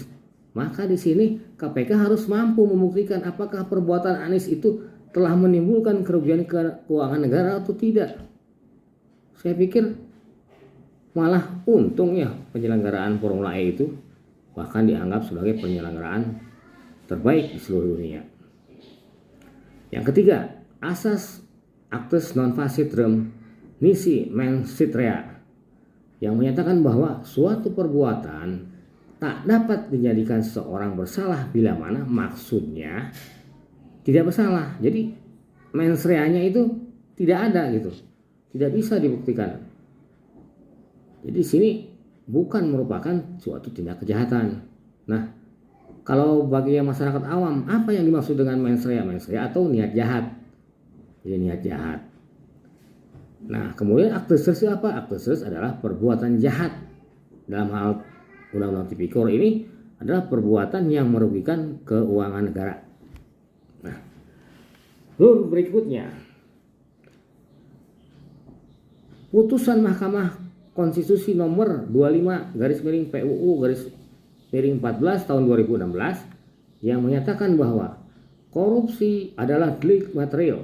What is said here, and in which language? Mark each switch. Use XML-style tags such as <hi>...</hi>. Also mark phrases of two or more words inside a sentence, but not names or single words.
<id>Maka di sini KPK harus mampu membuktikan apakah perbuatan Anies itu telah menimbulkan kerugian keuangan negara atau tidak. Saya pikir malah untung ya penyelenggaraan Formula E itu bahkan dianggap sebagai penyelenggaraan terbaik di seluruh dunia. Yang ketiga, asas</id> <la>actus non facit rem nisi mens rea</la> <id>yang menyatakan bahwa suatu perbuatan tak dapat dijadikan seorang bersalah bila mana maksudnya tidak bersalah. Jadi</id> <la>mens rea-</la> <id>nya itu tidak ada gitu, tidak bisa dibuktikan. Jadi di sini bukan merupakan suatu tindak kejahatan. Nah, kalau bagi masyarakat awam, apa yang dimaksud dengan</id> <la>mens rea? Mens rea</la> <id>atau niat jahat. Jadi niat jahat. Nah, kemudian</id> <la>actus reus</la> <id>apa?</id> <la>Actus reus</la> <id>adalah perbuatan jahat. Dalam hal Undang-Undang Tipikor ini adalah perbuatan yang merugikan keuangan negara. Nah, lalu berikutnya, putusan Mahkamah Konstitusi nomor 25/PUU/14 tahun 2016 yang menyatakan bahwa korupsi adalah delik material.</id>